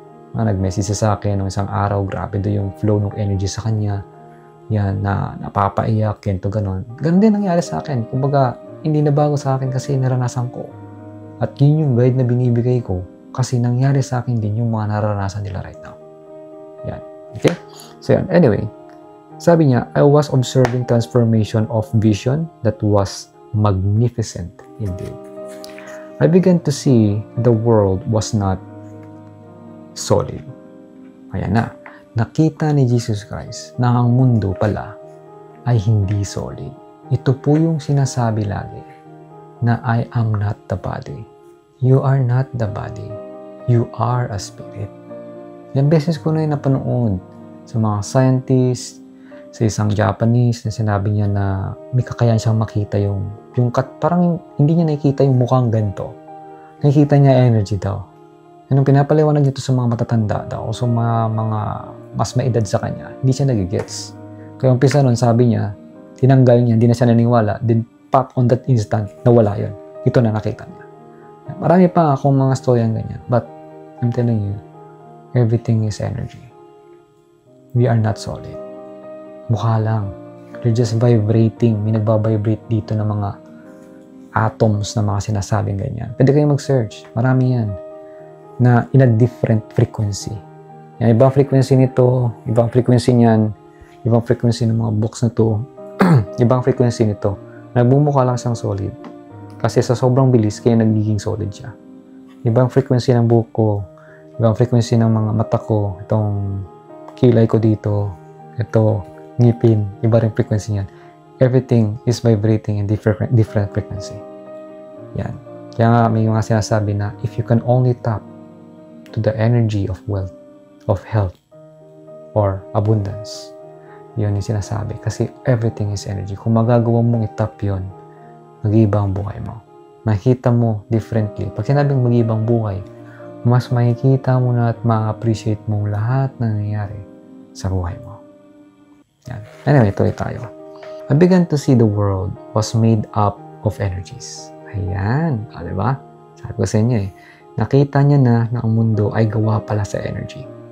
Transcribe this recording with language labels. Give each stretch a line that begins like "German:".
Filipino: Nag-message sa akin nung isang araw, grabe do yung flow ng energy sa kanya. Yan, na napapaiyak, kento ganon. Ganon din nangyari sa akin. Kumbaga, hindi na bago sa akin kasi naranasan ko. At yun yung guide na binibigay ko kasi nangyari sa akin din yung mga naranasan nila
English: right now.
Filipino: Yan. Okay? So yan.
English: Anyway,
Filipino: sabi niya,
English: I was observing transformation of vision that was magnificent indeed. I began to see the world was not solid.
Filipino: Ayan na. Nakita ni Jesus Christ na ang mundo pala ay hindi solid. Ito po yung sinasabi lagi na
English: I am not the body. You are not the body. You are a spirit.
Filipino: Yan beses ko na yung napanood sa mga scientists, sa isang Japanese na sinabi niya na may kakayahan siyang makita parang hindi niya nakikita yung mukhang ganito. Nakikita niya energy daw. Yan ang pinapaliwanag dito sa mga matatanda daw o sa mga mas maedad sa kanya. Hindi siya nagigets. Kaya umpisa nun, sabi niya, tinanggal niya, hindi na siya naniniwala.
English: Then, pop on that instant,
Filipino: nawala yun. Ito na nakita niya. Marami pa akong mga storya ganyan.
English: But, I'm telling you, everything is energy. We are not solid.
Filipino: Mukha lang.
English: They're just vibrating.
Filipino: May nagbabibrate dito ng mga atoms na mga sinasabing ganyan. Pwede kayong mag-search. Marami yan.
English: Na in a different frequency.
Filipino: Yan, ibang frequency nito, ibang frequency niyan, ibang frequency ng mga box na to, ibang frequency nito. Nagbumukha lang siyang solid. Kasi sa sobrang bilis, kaya nagiging solid siya. Ibang frequency ng buhok ko, ibang frequency ng mga mata ko, itong kilay ko dito, ito, ngipin, iba rin frequency niyan.
English: Everything is vibrating in different frequency.
Filipino: Yan. Kaya nga may mga sinasabi na
English: if you can only tap to the energy of wealth, of health, or abundance,
Filipino: yun yung sinasabi.
English: Kasi everything is energy.
Filipino: Kung magagawa mong itap yun, mag-iiba ang buhay mo. Makikita mo differently. Pag sinabing mag-iibang buhay, mas makikita mo na at ma-appreciate mo lahat na nangyayari sa buhay mo. Yan. Anyway, tuloy tayo.
English: I began to see the world was made up of energies.
Filipino: Ayan. Diba? Sabi ko sa inyo eh. Nakita niya na ang mundo ay gawa pala sa energy.